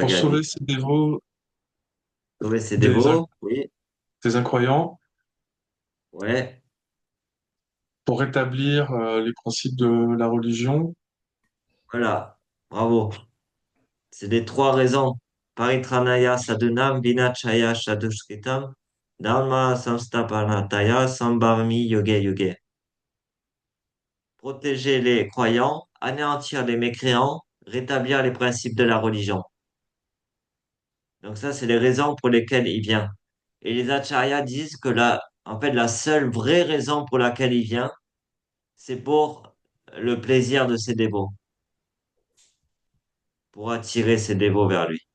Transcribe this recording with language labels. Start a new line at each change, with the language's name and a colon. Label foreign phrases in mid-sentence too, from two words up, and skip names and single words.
French: Pour Bhagavad sauver Gita. ses dévots Sauver ses des, inc- dévots? Oui. des incroyants, Ouais. pour rétablir les principes de la religion. Voilà. Bravo. C'est les trois raisons.
Sanskrit: Paritranaya sadhunam vinachaya chadushritam dharma samstapanataya sambhavami yoge yoge.
French: Protéger les croyants, anéantir les mécréants, rétablir les principes de la religion. Donc ça, c'est les raisons pour lesquelles il vient. Et les acharyas disent que en fait, la seule vraie raison pour laquelle il vient, c'est pour le plaisir de ses dévots, pour attirer ses dévots vers lui.